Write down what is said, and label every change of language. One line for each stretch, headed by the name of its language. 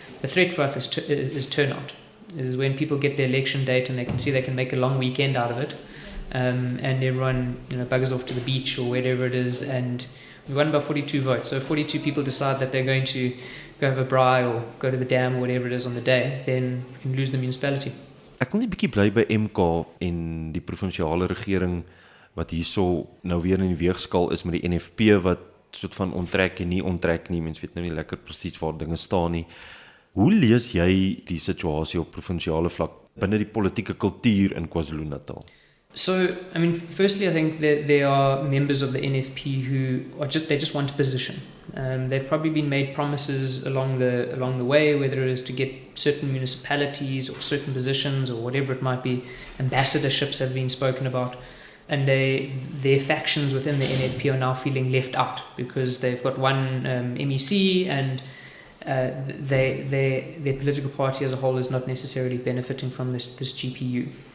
English: The threat for us is turnout. Is when people get their election date and they can see they can make a long weekend out of it, and everyone buggers off to the beach or wherever it is, and we won by 42 votes. So if 42 people decide that they're going to go have a braai or go to the dam or whatever it is on the day, then we can lose the municipality.
Afrikaans: Ek wil net 'n bietjie bly by MK en die provinsiale regering wat hierso nou weer in die weegskaal is met die NFP wat soort van onttrek en nie onttrek nie. Mens weet nou nie lekker presies waar dinge staan nie. Hoe lees jy die situasie op provinsiale vlak binne die politieke kultuur in KwaZulu-Natal?
English: So, I mean, firstly, I think that there are members of the NFP who are just want a position. They've probably been made promises along the way, whether it is to get certain municipalities or certain positions or whatever it might be. Ambassadorships have been spoken about, and their factions within the NFP are now feeling left out because they've got one MEC and their political party as a whole is not necessarily benefiting from this GPU.